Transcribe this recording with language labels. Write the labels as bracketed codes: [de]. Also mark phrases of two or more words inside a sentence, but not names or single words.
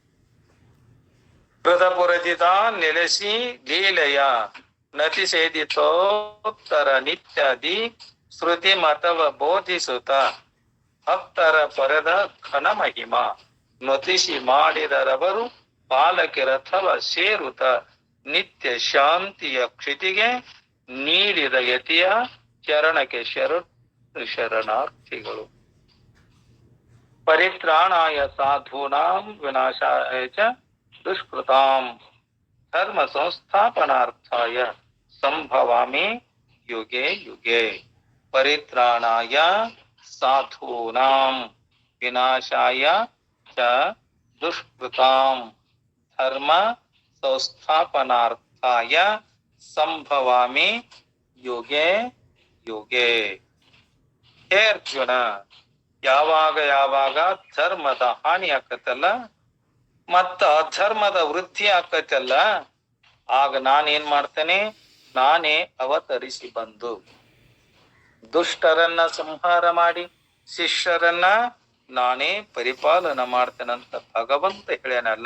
[kn] ಹೃದಪುರಜಿತ ನೆಲೆಸಿ ಲೀಲೆಯ ನತಿ ಸೇದಿತೋತ್ತರ ನಿತ್ಯಾದಿ ಶ್ರುತಿ ಮತವ ಬೋಧಿಸುತ್ತ ಭಕ್ತರ ಪೊರೆದ ಘನ ಮಹಿಮ ನೊತಿಸಿ ಮಾಡಿದರವರು ಪಾಲಕಿರಥವ ಸೇರುತ್ತ ನಿತ್ಯ ಶಾಂತಿಯ ಕ್ಷಿತಿಗೆ ನೀಡಿದ ಯತಿಯ ಚರಣಕ್ಕೆ ಶರಣಾರ್ಥಿಗಳು. [sa] ಪರಿತ್ರಾಣಾಯ ಸಾಧೂನಾಂ ವಿನಾಶಾಯ ಚ ದುಷ್ಕೃತಾಂ ಧರ್ಮ ಸಂಸ್ಥಾಪನಾರ್ಥಾಯ ಸಂಭವಾಮಿ ಯುಗೆ ಯುಗೆ. ಪರಿತ್ರಾಣಾಯ ಸಾಧೂನಾಂ ವಿನಾಶಾಯ ಚ ದುಷ್ಕೃತಾಂ ಧರ್ಮ ಸಂಸ್ಥಾಪನಾರ್ಥಾಯ ಸಂಭವಾಮಿ ಯುಗೆ ಯುಗೆ. [kn] ಹೇ ಅರ್ಜುನ, ಯಾವಾಗ ಯಾವಾಗ ಧರ್ಮದ ಹಾನಿ ಆಕತ್ತಲ್ಲ ಮತ್ತ ಅಧರ್ಮದ ವೃದ್ಧಿ ಆಕತ್ತಲ್ಲ, ಆಗ ನಾನೇನ್ ಮಾಡ್ತೇನೆ? ನಾನೇ ಅವತರಿಸಿ ಬಂದು ದುಷ್ಟರನ್ನ ಸಂಹಾರ ಮಾಡಿ ಶಿಷ್ಯರನ್ನ ನಾನೇ ಪರಿಪಾಲನ ಮಾಡ್ತೇನಂತ ಭಗವಂತ ಹೇಳ್ಯಾನಲ್ಲ.